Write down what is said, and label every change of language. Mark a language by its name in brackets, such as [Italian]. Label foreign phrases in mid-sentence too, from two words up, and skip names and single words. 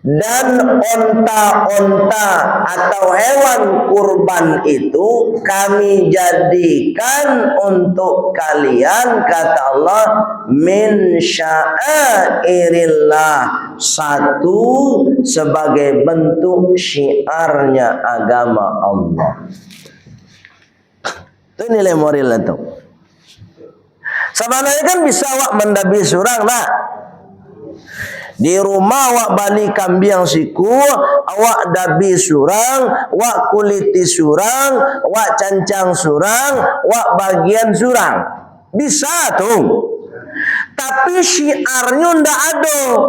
[Indonesian] Dan onta-onta atau hewan kurban itu kami jadikan untuk kalian, kata Allah, [Arabic] من شعائر الله, [Indonesian] satu sebagai bentuk syiarnya agama Allah. [Minangkabau] Itu nilai moral itu. Sebenarnya kan bisa awak mendabi surang nak. Di rumah awak bani kambing siku, awak dabi surang, awak kuliti surang, awak cancang surang, awak bagian surang. Bisa tuh. Tapi syiarnya ndak ada.